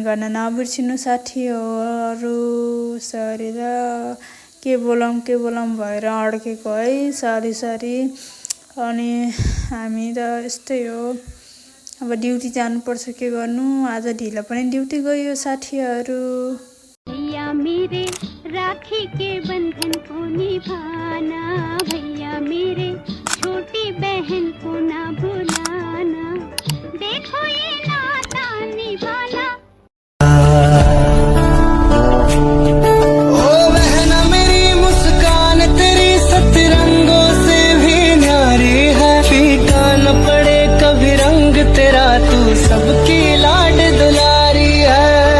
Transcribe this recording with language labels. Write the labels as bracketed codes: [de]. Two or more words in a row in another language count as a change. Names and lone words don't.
[ne] गर्न नबिर्सिनु साथीहरु सरी र के बोलम भएर अड्केको है सरी अनि हामी त यस्तै हो अब ड्युटी जानु पर्छ के गर्नु आज ढिला पनि ड्युटी गयो साथीहरु [hi] भैया मेरे राखी के बंधन को निभाना भैया मेरे छोटी बहन को ना भुलाना देखो ये नाता निभाना ओ बहन मेरी मुस्कान तेरी सतरंगों से भी न्यारी है फीका न पड़े कभी रंग तेरा तू सबकी लाड दुलारी है